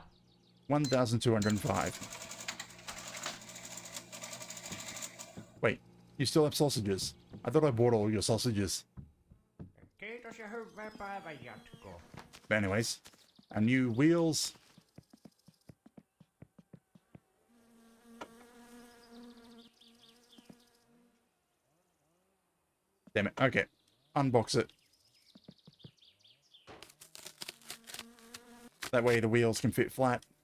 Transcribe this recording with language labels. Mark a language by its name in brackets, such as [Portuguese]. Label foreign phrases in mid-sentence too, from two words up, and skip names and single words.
[English] 1,205. Wait, you still have sausages? I thought I bought all your sausages. [Finnish] Kiitos ja hyvää päivän jatkoa. [English] But anyways, our new wheels. Damn it. Okay. Unbox it. That way the wheels can fit flat.